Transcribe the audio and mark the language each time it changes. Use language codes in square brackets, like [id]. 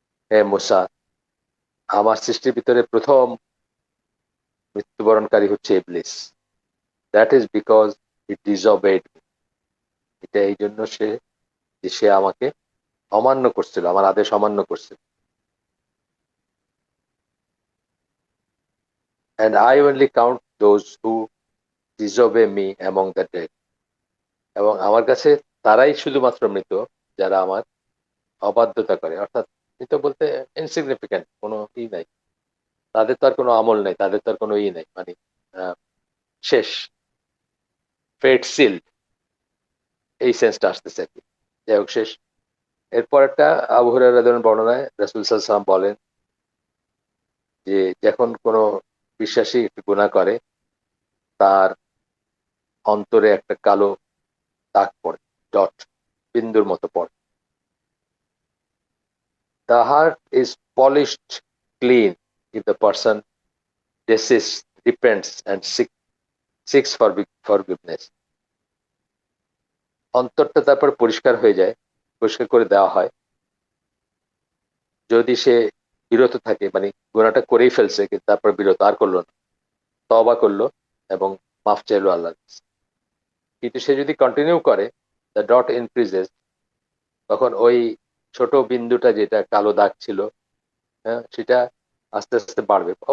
[bn] হে মুসা, আমার সৃষ্টির ভিতরে প্রথম মৃত্যুবরণকারী হচ্ছে ইবলিস। [en] that is because it disobeyed me, [bn] এটা এই জন্য যে সে আমাকে অমান্য করছিল, আমার আদেশ অমান্য করছিল। [en] And I only count those who disobey me among the dead. [bn] এবং আমার কাছে তারাই শুধুমাত্র মৃত যারা আমার অবাধ্যতা করে। অর্থাৎ মৃত বলতে ইনসিগনিফিক্যান্ট, কোনো নাই, তাদের তো আর কোনো আমল নাই, তাদের তো আর কোনো নাই, মানে আহ, শেষ, [en] fate sealed, [bn] এই সেন্সটা আসতেছে আর কি। যাই হোক, শেষ। এরপর একটা আবু হুরায়রা রাদিয়াল্লাহু আনহু বর্ণনায় রাসূল সাল্লাল্লাহু আলাইহি ওয়াসাল্লাম বলেন যে যখন কোনো বিশ্বাসী একটু গুনাহ করে, তার অন্তরে একটা কালো দাগ পড়ে, ডট, বিন্দুর মতো পড়ে। [en] The heart is polished clean if the person desists, repents, and seeks forgiveness. [bn] অন্তরটা তারপর পরিষ্কার হয়ে যায়, পরিষ্কার করে দেওয়া হয় যদি সে বিরত থাকে, মানে গুনাহটা করেই ফেলছে কিন্তু তারপর বিরত আর করলো না, তওবা করলো এবং মাফ চাইলো আল্লাহর কাছে। কিন্তু সে যদি কন্টিনিউ করে, [en] the dot increases, [bn] তখন ওই ছোট বিন্দুটা যেটা কালো দাগ ছিল, হ্যাঁ, সেটা আস্তে আস্তে বাড়বে।